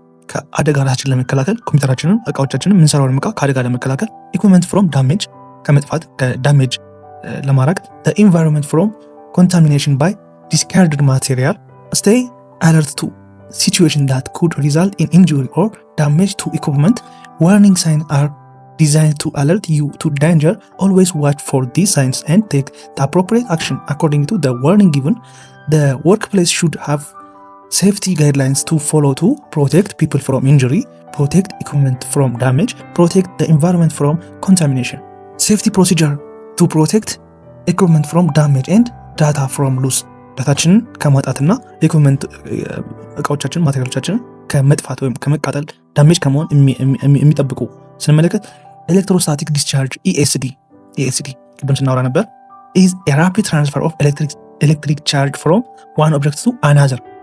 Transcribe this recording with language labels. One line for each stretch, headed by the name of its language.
Amharic: ከአደጋ ራሳችን ለመከላከል ኮምፒውተራችንን፣ እቃዎቻችንን የምንሰራውን እቃ ከአደጋ ለመከላከል፣ ኢኩዊፕመንት ፍሮም ዳሜጅ ከመጥፋት ከዳሜጅ ለማራቅ፣
English: ኢንቫይሮንመንት ፍሮም ኮንታሚኔሽን ባይ ዲስካርድድ ማቴሪያል፣ ስቴይ አለርት ቱ ሲቹዌሽን ዳት ኩድ ሪዛልት ኢን ኢንጁሪ ኦር ዳሜጅ ቱ ኢኩዊፕመንት፣ ዋርኒንግ ሳይን አር designed to alert you to danger, always watch for these signs and take the appropriate action according to the warning given. The workplace should have safety guidelines to follow to protect people from injury, protect equipment from damage, protect the environment from contamination. Safety procedure to protect equipment from damage and data from loss.
Amharic: ዳታችንን ከማጣትና ኢኩዊፕመንት እቃዎቻችን ማቴሪያሎቻችንን ከመጥፋት ወይም ከመቃጠል ዳሜጅ ከመሆን የሚጠብቁ ስንመለከት ኤሌክትሮስታቲክ ዲስቻርጅ ኢኤስዲ ቅድም ስናወራ ነበር
English: is a rapid transfer of electric charge from one object to another።